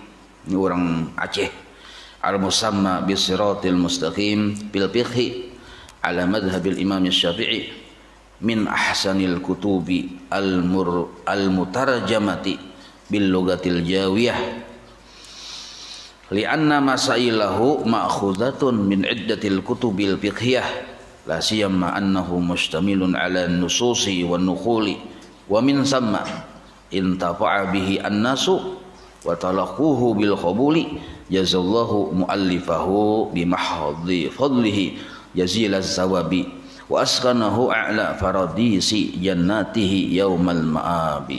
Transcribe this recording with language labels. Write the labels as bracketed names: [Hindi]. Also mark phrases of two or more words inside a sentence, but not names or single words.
[Indonesian] Ini orang Aceh, [Arabic] المسمى بالصراط المستقيم بالفقه على مذهب الإمام الشافعي من أحسن الكتب المترجمة باللغة الجاوية لأن مسائله مأخوذة من عدة الكتب الفقهية لا سيما أنه مشتمل على النصوص والنقول ومن ثم انتفع به الناس وتلقوه بالقبول جزى الله مؤلفه بمحض فضله جزيل الثواب وأسكنه أعلى فراديس جنته يوم المآب.